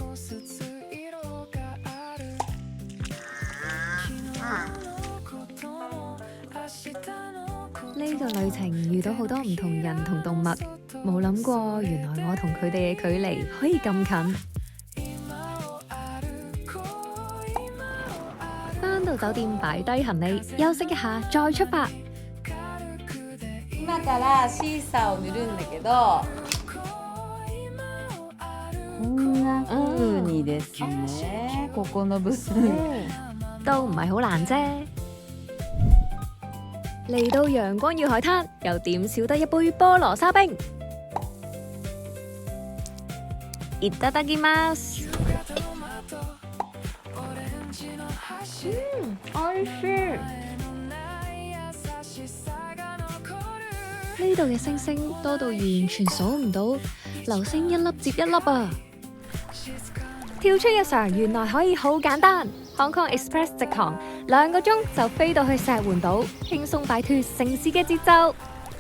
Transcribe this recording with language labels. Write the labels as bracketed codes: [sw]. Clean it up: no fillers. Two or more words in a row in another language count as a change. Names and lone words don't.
[yue] 呢個旅程遇到好多唔同人同動物，冇諗過原來我同佢哋嘅距離可以咁近。返到酒店擺低行李，休息一下再出發。 [ja] 今からシーサーを塗るんだけど、こんな風にですね、ここの部分 [yue] 都唔係好難啫。嚟到陽光與海灘，又點少得一杯菠蘿沙冰。 [ja] いただきます。おいしい。 [yue] 呢度嘅星星多到完全數唔到，流星一粒接一粒啊！跳出日常，原來可以好簡單。Hong Kong Express 直航，2個鐘就飛到去石垣島，輕鬆擺脫城市嘅節奏。